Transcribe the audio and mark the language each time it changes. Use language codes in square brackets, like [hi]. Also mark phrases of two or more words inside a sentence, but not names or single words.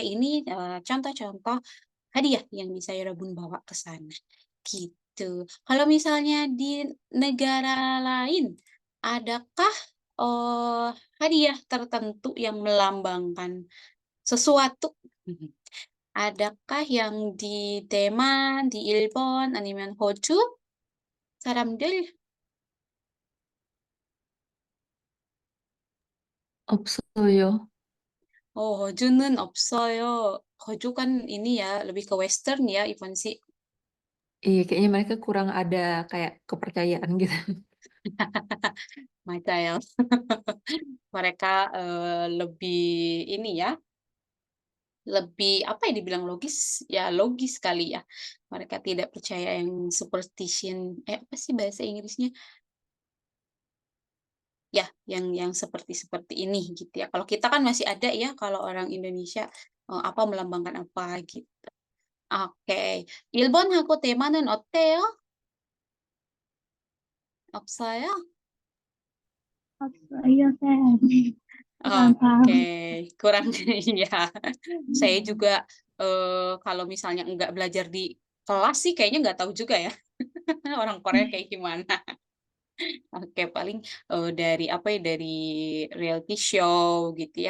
[id] Ini contoh-contoh hadiah yang bisa ya Robun bawa ke sana. Gitu. Kalau misalnya di negara lain, adakah hadiah tertentu yang melambangkan sesuatu? Adakah yang di Taiwan, di 일본, [ko] 아니면 호주 사람들? 없어요. 호주는 없어요. [id] 호주 kan ini ya, lebih ke western ya, Ivan sih. Iya, kayaknya mereka kurang ada kayak kepercayaan gitu. Michael. Mereka lebih ini ya, lebih apa ya dibilang logis? Ya logis kali ya. Mereka tidak percaya yang superstition. Apa sih bahasa Inggrisnya? Ya, yang seperti ini gitu ya. Kalau kita kan masih ada ya, kalau orang Indonesia apa melambangkan apa gitu. Oke. [ko] 일본하고 대만은 어때요? 없어요? [id] Iya, saya kurang Oke, paham. kurang ya. Saya juga kalau misalnya nggak belajar di kelas sih kayaknya nggak tahu juga ya orang Korea kayak gimana. Oke, paling dari apa ya, dari reality show gitu ya.